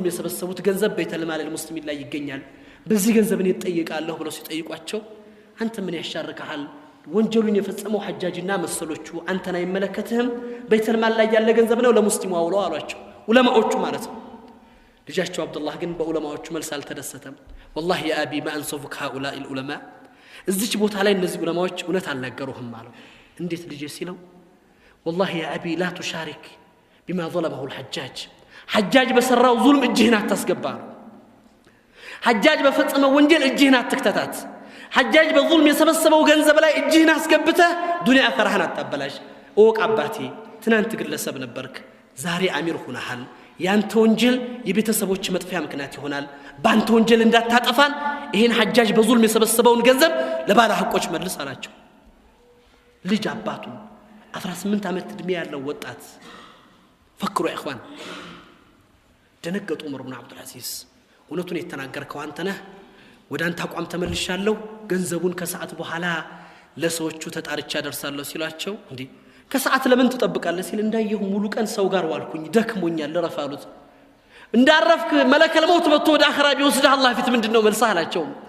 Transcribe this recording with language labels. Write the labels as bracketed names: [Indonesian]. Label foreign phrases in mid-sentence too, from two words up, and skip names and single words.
[Amharic] የሰበሰቡት ገንዘብ በይተልማል ሙስሊሚን ላይ ይገኛል በዚህ ገንዘብ ነው ይጠይቃለሁ ብለው ሲጠይቋቸው አንተ ምን ያሻርካል ወንጀሉን የፈጸመው ሐጃጅና መሰሎቹ አንተና ይመለከተህም በይተልማል ላይ ያለ ገንዘብ ነው ለሙስሊሙ አውለው አሏቸው ዑለማዎቹ ማለት ነው ልጃቸው አብዱላህ ግን በዑለማዎቹ መልስ አልተደሰተም [Arabic] والله يا ابي ما انصفك هؤلاء العلماء [Amharic] እዚች ቦታ ላይ እነዚህ ዑለማዎች እውነት አልነገሩህም አለው እንዴት ልጄ ሲለው [Arabic] والله يا ابي لا تشارك بما ظلمه الحجاج [Amharic] በሰራው ዙልም እጅህን አታስገባ ሐጃጅ በፈጸመው ወንጀል እጅህን አትክተታት ሐጃጅ በዙልም የሰበሰበው ገንዘብ ላይ እጅህን አስገብተህ ዱንያ ፈራህን አታበላሽ ኦቅ አባቴ ትናንት ግለሰብ ነበርክ ዛሬ አሚር ሆነሃል ያንተ ወንጀል የቤተሰቦች መጥፊያ ምክንያት ይሆናል ባንተ ወንጀል እንዳታጠፋን ይሄን ሐጃጅ በዙልም የሰበሰበውን ገንዘብ ለባለ ሐቆች መልስ አላቸው ልጅ አባቱ 18 ዓመት እድሜ ያለው ወጣት ፈክሩ [Arabic] يا اخوان [Amharic] ደነገጡ ዑመር ብን አብዱል አዚዝ እውነቱን የተናገርከው አንተ ነህ ወደ አንተ አቋም ተመልሻለሁ ገንዘቡን ከሰዓት በኋላ ለሰዎቹ ተጣርቻ ደርሳለሁ ሲሏቸው እንዴ ከሰዓት ለምን ተጠብቃለህ ሲል እንዳየሁ ሙሉ ቀን ሰው ጋር ዋልኩኝ ደክሞኛል ለረፋሉት እንዳረፍክ መለከል ሞት መጥቶ ወደ አኺራ ቢወስድህ አላህ ፊት ምንድነው መልሰህ አላቸው